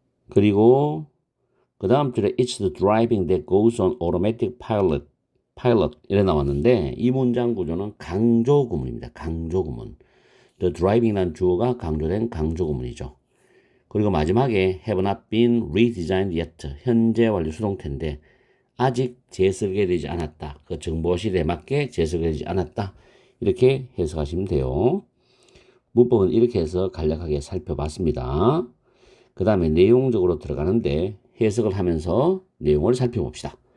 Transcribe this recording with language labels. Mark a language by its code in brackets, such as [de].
[ko] 그리고 그 다음 줄에 it's the driving that goes on automatic pilot 이래 나왔는데 이 문장 구조는 강조 구문입니다. 강조 구문. the driving이라는 주어가 강조된 강조 구문이죠. [en] 그리고 마지막에 have not been redesigned yet. [ko] 현재 완료 수동태인데 아직 재설계되지 않았다. 그 정보 시대에 맞게 재설계되지 않았다. 이렇게 해석하시면 돼요. 문법은 이렇게 해서 간략하게 살펴봤습니다. 그 다음에 내용적으로 들어가는데 해석을 하면서 내용을 살펴봅시다.